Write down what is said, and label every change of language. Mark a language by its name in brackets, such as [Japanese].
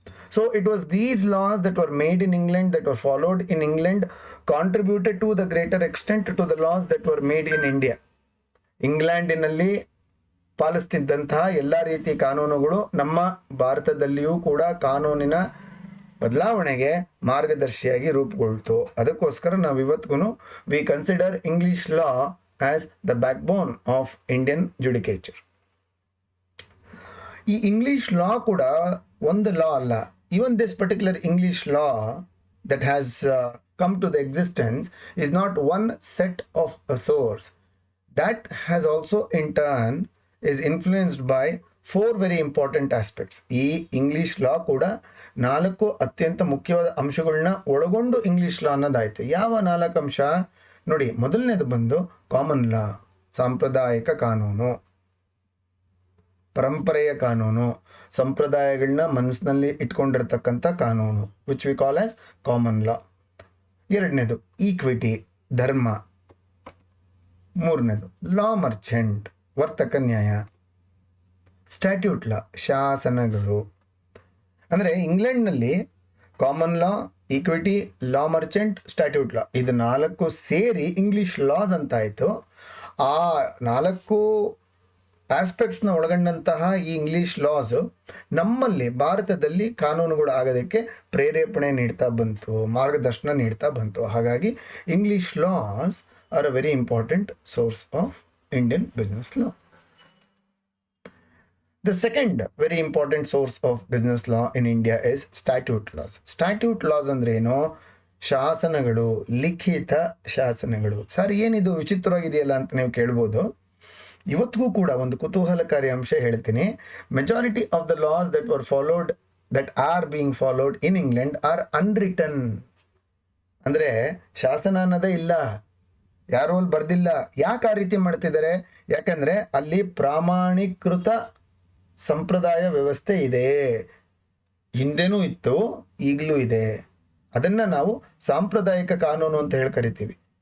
[English] So it was these laws that were made in England, that were followed in England, contributed to the greater extent to the laws that were made in India. [Kannada] ಇಂಗ್ಲೆಂಡಿನಲ್ಲಿ ಪಾಲಿಸ್ತಿದ್ದಂತಹ ಎಲ್ಲ ರೀತಿಯ ಕಾನೂನುಗಳು ನಮ್ಮ ಭಾರತದಲ್ಲಿಯೂ ಕೂಡ ಕಾನೂನಿನ ಬದಲಾವಣೆಗೆ ಮಾರ್ಗದರ್ಶಿಯಾಗಿ ರೂಪುಗೊಳ್ತು. ಅದಕ್ಕೋಸ್ಕರ ನಾವು ಇವತ್ತಿಗೂ [English] We consider English law as the backbone of Indian judicature. [Kannada] ಈ ಇಂಗ್ಲಿಷ್ ಲಾ ಕೂಡ ಒಂದು ಲಾ ಅಲ್ಲ. [English] Even this particular English law that has come to the existence is not one set of a source. That has also in turn is influenced by 4 very important aspects. [Kannada] ಈ English ಲಾ ಕೂಡ 4 ಅತ್ಯಂತ ಮುಖ್ಯವಾದ ಅಂಶಗಳನ್ನ ಒಳಗೊಂಡು English ಲಾ ಅನ್ನೋದಾಯ್ತು. ಯಾವ 4 ಅಂಶ ನೋಡಿ? ಮೊದಲನೇದು ಬಂದು ಕಾಮನ್ ಲಾ, ಸಾಂಪ್ರದಾಯಿಕ ಕಾನೂನು, ಪರಂಪರೆಯ ಕಾನೂನು, ಸಂಪ್ರದಾಯಗಳನ್ನ ಮನಸ್ಸಿನಲ್ಲಿ ಇಟ್ಕೊಂಡಿರ್ತಕ್ಕಂಥ ಕಾನೂನು, [English] Which we call as common law. [Kannada] ಎರಡನೇದು ಈಕ್ವಿಟಿ, ಧರ್ಮ. ಮೂರನೇದು ಲಾ ಮರ್ಚೆಂಟ್, ವರ್ತಕ ನ್ಯಾಯ. ಸ್ಟ್ಯಾಟ್ಯೂಟ್ ಲಾ, ಶಾಸನಗಳು. ಅಂದರೆ ಇಂಗ್ಲೆಂಡ್ನಲ್ಲಿ ಕಾಮನ್ ಲಾ, ಈಕ್ವಿಟಿ, ಲಾ ಮರ್ಚೆಂಟ್, ಸ್ಟ್ಯಾಟ್ಯೂಟ್ ಲಾ, ಇದು 4 ಸೇರಿ ಇಂಗ್ಲಿಷ್ ಲಾಸ್ ಅಂತ ಆಯಿತು. ಆ 4 ಆಸ್ಪೆಕ್ಟ್ಸ್ನ ಒಳಗೊಂಡಂತಹ ಈ ಇಂಗ್ಲಿಷ್ ಲಾಸ್ ನಮ್ಮಲ್ಲಿ ಭಾರತದಲ್ಲಿ ಕಾನೂನುಗಳು ಆಗೋದಕ್ಕೆ ಪ್ರೇರೇಪಣೆ ನೀಡ್ತಾ ಬಂತು, ಮಾರ್ಗದರ್ಶನ ನೀಡ್ತಾ ಬಂತು. ಹಾಗಾಗಿ [English] English laws are a very important source of Indian business law. The second very important source of business law in India is statute laws. [Kannada] Statute laws ಅಂದ್ರೆ ಏನು? ಶಾಸನಗಳು, ಲಿಖಿತ ಶಾಸನಗಳು. ಸರ್ ಏನಿದು ವಿಚಿತ್ರವಾಗಿದೆಯಲ್ಲ ಅಂತ ನೀವು ಕೇಳ್ಬೋದು. ಇವತ್ತಿಗೂ ಕೂಡ ಒಂದು ಕುತೂಹಲಕಾರಿ ಅಂಶ ಹೇಳ್ತೀನಿ. [English] Majority of the laws that are being followed in England are unwritten. [Kannada] ಅಂದರೆ ಶಾಸನ ಅನ್ನೋದೇ ಇಲ್ಲ, ಯಾರೋ ಅಲ್ಲಿ ಬರ್ದಿಲ್ಲ. ಯಾಕೆ ಆ ರೀತಿ ಮಾಡ್ತಿದ್ದಾರೆ? ಯಾಕಂದರೆ ಅಲ್ಲಿ ಪ್ರಾಮಾಣೀಕೃತ ಸಂಪ್ರದಾಯ ವ್ಯವಸ್ಥೆ ಇದೆ. ಹಿಂದೆನೂ ಇತ್ತು, ಈಗಲೂ ಇದೆ. ಅದನ್ನು ನಾವು ಸಾಂಪ್ರದಾಯಿಕ ಕಾನೂನು ಅಂತ ಹೇಳಿ ಕರಿತೀವಿ.